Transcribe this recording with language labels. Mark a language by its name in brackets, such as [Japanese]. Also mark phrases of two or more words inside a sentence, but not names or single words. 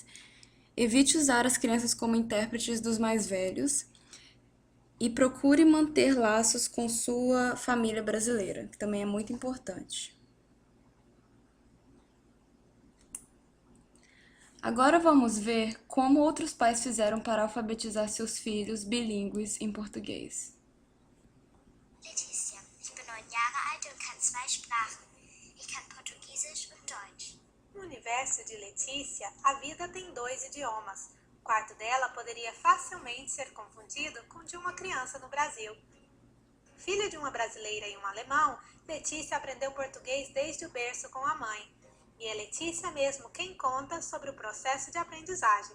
[Portuguese] Evite usar as crianças como intérpretes dos mais velhos e procure manter laços com sua família brasileira, que também é muito importante. Agora vamos ver como outros pais fizeram para alfabetizar seus filhos bilíngues em português. Letícia, [German] ich bin 9 Jahre alt und kann 2 Sprachen. Ich kann Portugiesisch [Portuguese] universo de Letícia, a vida tem 2 idiomas. O quarto dela poderia facilmente ser confundido com o de uma criança no Brasil. Filha de uma brasileira e um alemão, Letícia aprendeu português desde o berço com a mãe. E é Letícia mesmo quem conta sobre o processo de aprendizagem.